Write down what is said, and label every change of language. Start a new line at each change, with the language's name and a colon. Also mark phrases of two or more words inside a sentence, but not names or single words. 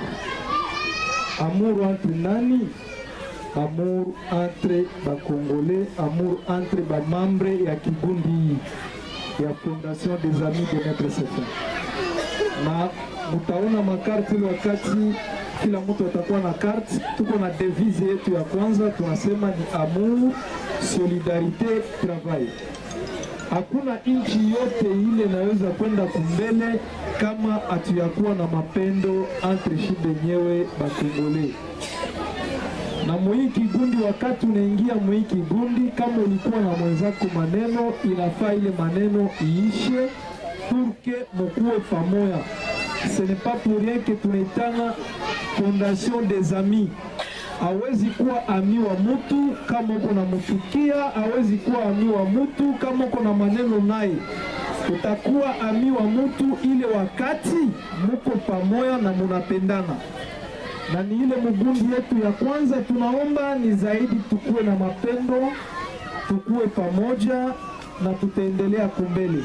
French: Amour entre nani? Amour entre ba Congolais, amour entre ba membre
Swahili: ya kikundi ya
French: Fondation des Amis de Notre Seigneur.
Swahili: na mtaona makarti ile wakati kila mtu atakuwa na karti. Tuko na devise yetu ya kwanza, tunasema ni
French: amour, solidarite, travail.
Swahili: Hakuna nchi yote ile inaweza kwenda kumbele kama hatuyakuwa na mapendo entre shi benyewe bakongole. Na mwii kigundi, wakati unaingia mwii kigundi, kama ulikuwa na mwenzako maneno, inafaa ile maneno iishe purke mukuwe pamoja.
French: Ce n'est pas pour rien que tunaitana fondation des amis.
Swahili: Hawezi kuwa ami wa mutu kama uko na mchukia, hawezi kuwa ami wa mutu kama uko na maneno naye. Utakuwa ami wa mutu ile wakati muko pamoja na munapendana. Na ni ile mugundi yetu ya kwanza tunaomba ni zaidi tukuwe na mapendo, tukuwe pamoja na tutaendelea kumbele.